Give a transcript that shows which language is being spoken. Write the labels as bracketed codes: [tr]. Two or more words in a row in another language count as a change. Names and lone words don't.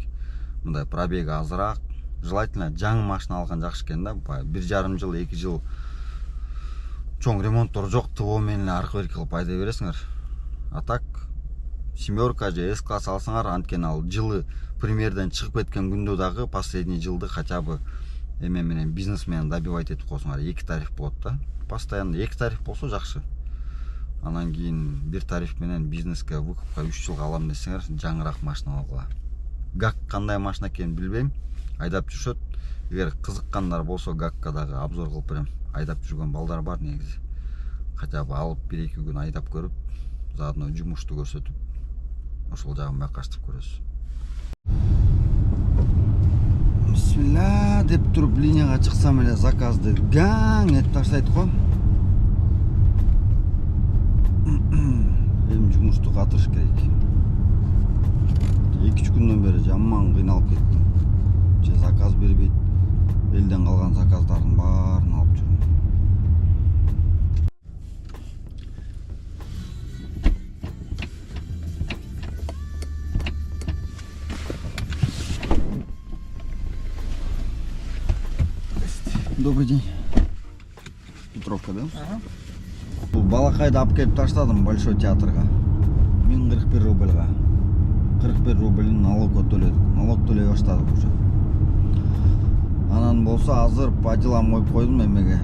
[ky] Мындай пробеги азыраак, желательно жаңы машина алган жакшы экен да. 1,5 жыл, 2 жыл чоң ремонттор жок, ТО менен аркы-берки кылып айдай бересиңер. А так семерка же S-класс алсаңар, анткени ал жылы примерден чыгып кеткен күндө дагы последний жылды [ru] хотя бы [ky] эме менен бизнес менен добивать этип койсоңар, 2 тариф болот да. Постоянно 2 тариф болсо жакшы. Анан кийин бир тариф менен бизнеске выкупка 3 жылга алам десеңер, жаңыраак машина алгыла. ГАК кандай машина экенин билбейм, айдап жүрүшөт. Эгер кызыккандар болсо ГАКка дагы обзор кылып берем. Айдап жүргөн балдар бар негизи. [ru] Хотя бы [ky] алып 1-2 күн айдап көрүп, заодно жумушту көрсөтүп, ошол жагын байкаштырып көрөсүз. Бисмилла деп туруп линияга чыксам эле заказды гаң этип таштайт го. Эми жумушту катырыш керек. 2-3 күндөн бери жаман кыйналып кеттим. Же заказ бербейт. Элден калган заказдардын баарын алып жүрүм. [ru] Добрый день. Петровка, да? Ага. [ky] Бул балакайды алып келип таштадым Большой театрга. 1041 рубльга. 41 рубльдин налогго төлөдүк. Налог төлөй баштадык уже. Анан болсо азыр [ru] по делам [ky] коюп койдум эмеге.